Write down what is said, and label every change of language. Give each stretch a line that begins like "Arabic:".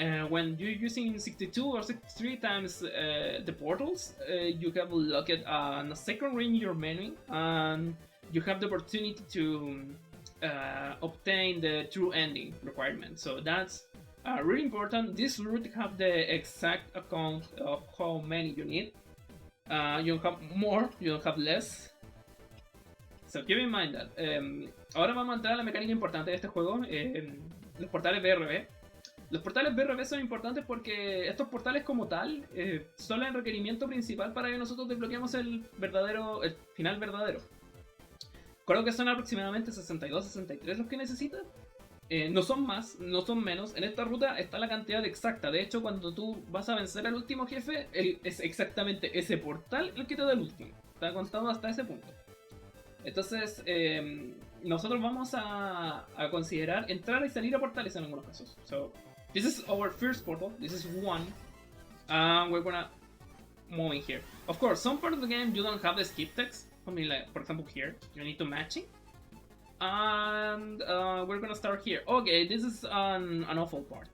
English: When you're using 62 or 63 times the portals, you have locked on a second ring in your menu, and you have the opportunity to obtain the true ending requirement. So that's really important. This route have the exact account of how many you need. You don't have more, you don't have less. So keep in mind that.
Spanish: Ahora vamos a entrar a la mecánica importante de este juego, los portales BRB. Los portales BRB son importantes porque estos portales como tal son el requerimiento principal para que nosotros desbloqueemos el final verdadero. Creo que son aproximadamente 62, 63 los que necesitas. No son más, no son menos. En esta ruta está la cantidad exacta. De hecho, cuando tú vas a vencer al último jefe, es exactamente ese portal el que te da el último. Está contado hasta ese punto. Entonces, nosotros vamos a considerar entrar y salir a portales en algunos casos.
English: So, this is our first portal. This is one. We're gonna move in here. Of course, some part of the game you don't have the skip text. I mean, like, for example, here you need to matching. And we're gonna start here. Okay, this is an awful part.